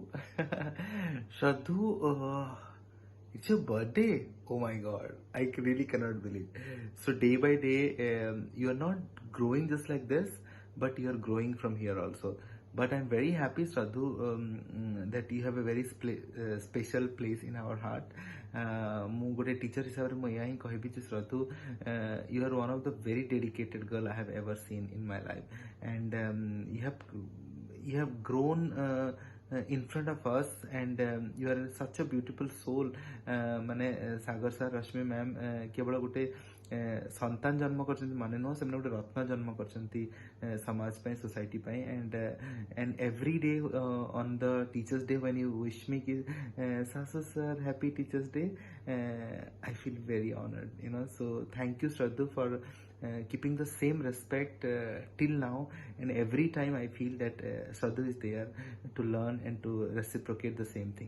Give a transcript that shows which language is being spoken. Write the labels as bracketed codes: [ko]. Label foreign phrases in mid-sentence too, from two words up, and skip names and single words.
[en] Shraddhu, it's your birthday. Oh my god, I really cannot believe. So day by day, you are not growing just like this, but you are growing from here also. But I'm very happy, Shraddhu, that you have a very special place in our heart. [or] ମୁଁ ଗୋଟେ ଟିଚର ହିସାବରେ ମୁଁ ଏହା ହିଁ କହିବି ଯେ ଶ୍ରଦ୍ଧୁ, [en] you are one of the very dedicated girl I have ever seen in my life, and you have grown in front of us, and you are such a beautiful soul. [or] ମାନେ ସାଗର ସାର୍, ରଶ୍ମି ମ୍ୟାମ୍ କେବଳ ଗୋଟେ ସନ୍ତାନ ଜନ୍ମ କରିଛନ୍ତି ମାନେ ନୁହଁ, ସେମାନେ ଗୋଟେ ରତ୍ନ ଜନ୍ମ କରିଛନ୍ତି ସମାଜ ପାଇଁ, ସୋସାଇଟି ପାଇଁ। [en] and every day on the teachers day when you wish me ki sasu sir happy teachers day, I feel very honored, so thank you Shraddhu for keeping the same respect till now, and every time I feel that Shraddhu is there to learn and to reciprocate the same thing.